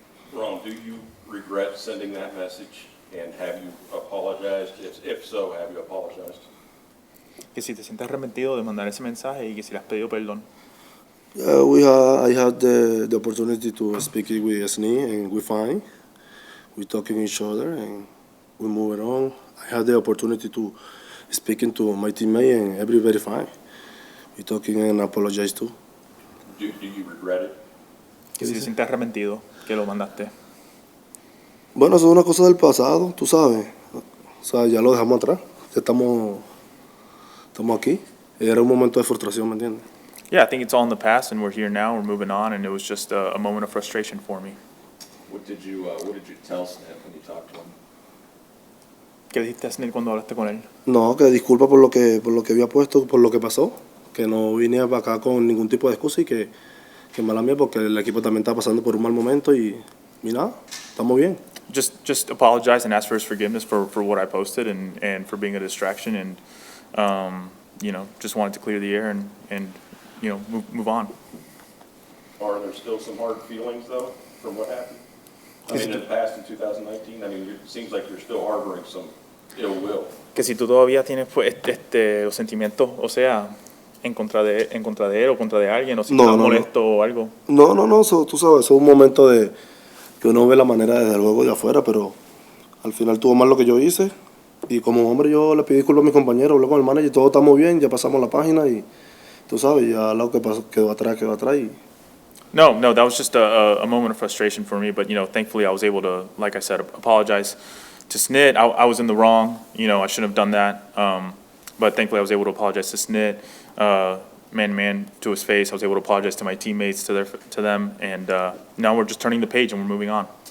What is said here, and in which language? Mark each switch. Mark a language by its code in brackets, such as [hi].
[en] that message, and have you apologized? If so, have you apologized? [es] Que si te sientes arrepentido de mandar ese mensaje y que si le has pedido perdón. [en] I had the opportunity to speak it with Sni, and we're fine. We're talking each other, and we're moving on. I had the opportunity to speaking to my teammate, and everybody fine. We're talking and apologize too. Do you regret it? [es] Que si te sientes arrepentido que lo mandaste. Bueno, eso es una cosa del pasado, tú sabes. O sea, ya lo dejamos atrás. Ya estamos aquí. Era un momento de frustración, ¿me entiendes? [en] Yeah, I think it's all in the past and we're here now, we're moving on, and it was just a moment of frustration for me. What did you tell Snip when you talked to him? [es] ¿Qué dijiste a Snit cuando hablaste con él? No, que disculpa por lo que había puesto, por lo que pasó. Que no vine para acá con ningún tipo de excusa y que mala mía porque el equipo también está pasando por un mal momento y nada, estamos bien. [en] Just apologize and ask for his forgiveness for what I posted and for being a distraction, and just wanted to clear the air and move on. Are there still some hard feelings, though, from what happened? I mean, in the past, in 2019, I mean, it seems like you're still harboring some ill will. [es] Que si tú todavía tienes pues, los sentimientos, o sea, en contra de él o contra de alguien, o si estás molesto o algo. No, tú sabes, eso es un momento de que uno ve la manera desde luego de afuera, pero al final tuvo mal lo que yo hice y como hombre yo le pedí disculpas a mis compañeros, hablé con el manager, todo estamos bien, ya pasamos la página y tú sabes, ya lo que pasó quedó atrás y... [en] No, that was just a moment of frustration for me, but thankfully I was able to, like I said, apologize to Snit. I was in the wrong, I shouldn't have done that, but thankfully I was able to apologize to Snit, man to his face. I was able to apologize to my teammates, to them, and now we're just turning the page and we're moving on.